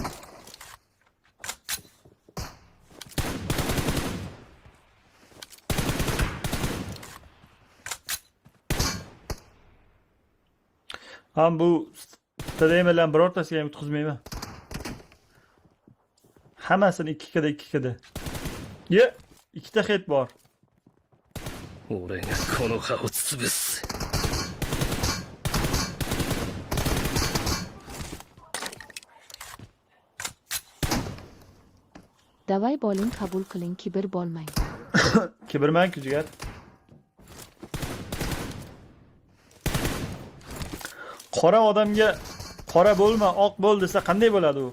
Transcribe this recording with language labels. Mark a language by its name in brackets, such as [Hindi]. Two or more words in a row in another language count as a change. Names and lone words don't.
[Uzbek] Ham bu TDM'dan birortasiga ham yutqizmayman. Hammasini 2-da. Ye, 2 ta hit bor. [Japanese] 俺がこの葉を潰す。 [Uzbek] Davay boling qabul qiling, kibr bo'lmang. Kibrman kujigar. Qora odamga qora bo'lma, oq bo'l desa qanday bo'ladi u?